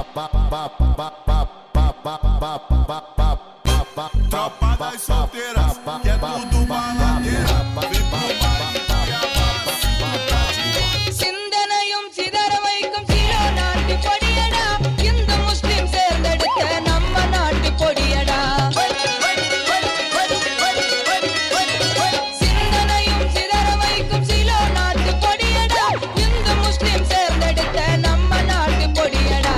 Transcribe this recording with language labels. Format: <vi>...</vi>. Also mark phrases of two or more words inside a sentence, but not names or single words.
<pt>Tropa das solteiras, que é tudo baladeira. Vem pro baile</pt> <ta>சிந்தனையும் சிதற வைக்கும் சீரோ நாட்டு கொடியடா, இந்து முஸ்லிம் சேர்ந்தெடுத்த நம்ம நாட்டு கொடியடா. சிந்தனையும் சிதற வைக்கும் சீரோ நாட்டு கொடியடா, இந்து முஸ்லிம் சேர்ந்தெடுத்த நம்ம நாட்டு கொடியடா.</ta>